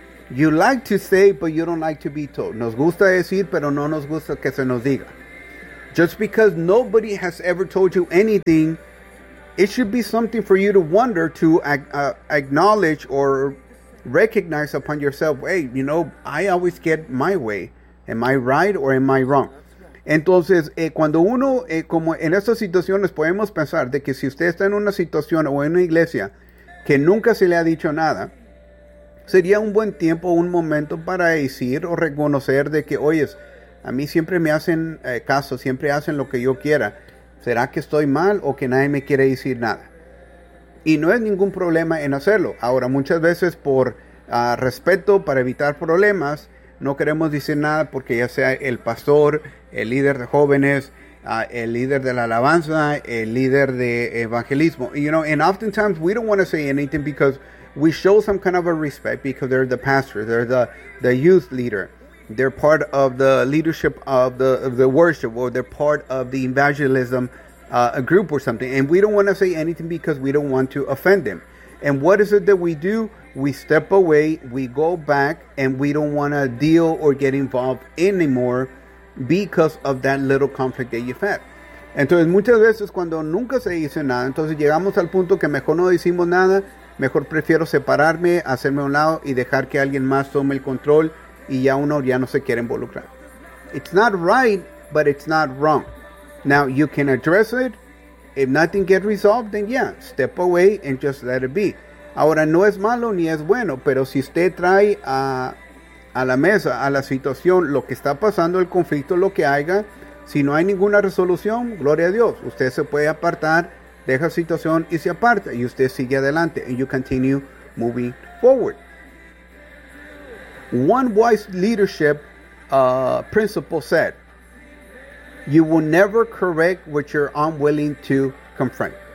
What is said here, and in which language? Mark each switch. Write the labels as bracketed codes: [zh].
[en] You like to say, but you don't like to be told. [es] Nos gusta decir, pero no nos gusta que se nos diga. [en] Just because nobody has ever told you anything, it should be something for you to wonder, to acknowledge or recognize upon yourself. Hey, you know, I always get my way. Am I right or am I wrong? [es] Entonces, cuando uno, como en estas situaciones, podemos pensar de que si usted está en una situación o en una iglesia que nunca se le ha dicho nada, sería un buen tiempo, un momento para decir o reconocer de que, oye, a mí siempre me hacen caso, siempre hacen lo que yo quiera. ¿Será que estoy mal o que nadie me quiere decir nada? Y no es ningún problema en hacerlo. Ahora, muchas veces por respeto, para evitar problemas, no queremos decir nada porque ya sea el pastor, el líder de jóvenes, el líder de la alabanza, el líder de evangelismo. [en] You know, and oftentimes we don't want to say anything because we show some kind of a respect because they're the pastor, they're the youth leader. They're part of the leadership of the worship, or they're part of the evangelism a group or something. And we don't want to say anything because we don't want to offend them. And what is it that we do? We step away, we go back, and we don't want to deal or get involved anymore because of that little conflict that you've had. [es] Entonces, muchas veces cuando nunca se dice nada, entonces llegamos al punto que mejor no decimos nada, mejor prefiero separarme, hacerme a un lado y dejar que alguien más tome el control, y ya uno ya no se quiere involucrar. [en] It's not right, but it's not wrong. Now, you can address it. If nothing gets resolved, then yeah, step away and just let it be. [es] Ahora, no es malo ni es bueno, pero si usted trae a la mesa, a la situación, lo que está pasando, el conflicto, lo que haya, si no hay ninguna resolución, gloria a Dios. Usted se puede apartar, deja la situación y se aparta, y usted sigue adelante, [en] and you continue moving forward. One wise leadership principle said, you will never correct what you're unwilling to confront.